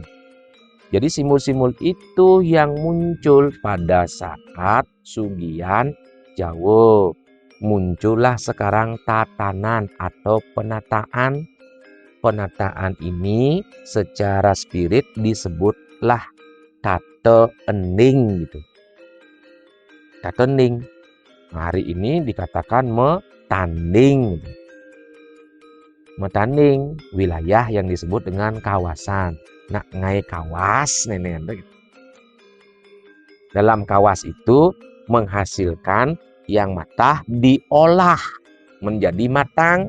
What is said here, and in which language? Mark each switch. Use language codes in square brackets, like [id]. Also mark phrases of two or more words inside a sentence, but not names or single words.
[id] Jadi simbol-simbol itu yang muncul pada saat Sugihan Jawa. Muncullah sekarang tatanan atau penataan. Penataan ini secara spirit disebutlah tate ening gitu. Tate ening. Hari ini dikatakan metanding. Metanding wilayah yang disebut dengan kawasan. [ban] Nak ngai kawas nenek. [id] Dalam kawas itu menghasilkan yang matah diolah menjadi matang.